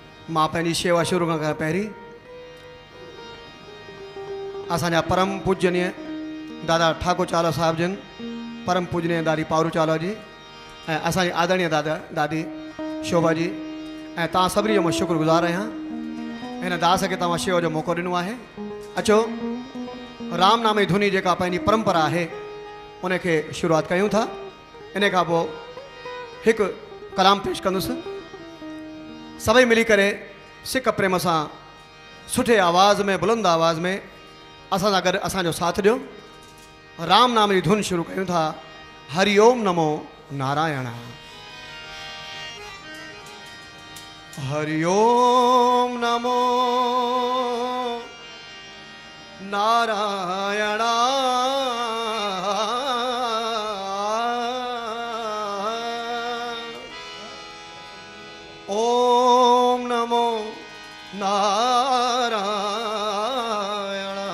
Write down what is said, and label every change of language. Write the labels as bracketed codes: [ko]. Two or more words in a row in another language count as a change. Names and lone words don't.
[sd] मां पंहिंजी शेवा शुरू करण पहिरीं असांजा परम पूजनीय दादा ठाकुर चालो साहिब जन, परम पूजनीय दादी पारू चालो जी ऐं असांजी आदरणीय दादा दादी शोभा जी ऐं तव्हां सभिनी जो मां शुक्रगुज़ार आहियां हिन दास खे तव्हां शेवा जो मौक़ो ॾिनो आहे। अचो राम नाम जी धुनी जेका पंहिंजी परंपरा आहे उनखे शुरूआत कयूं था। इन खां पोइ हिकु कलाम पेश कंदुसि। सभई मिली करे सिक प्रेम सां सुठे आवाज़ में बुलंद आवाज़ में असां सां गॾु असांजो साथ ॾियो। राम नाम जी धुन शुरू कयूं था। [sa] हरिओम नमो नारायण। हरिओम नमो नारायण। ओम नमो नारायण।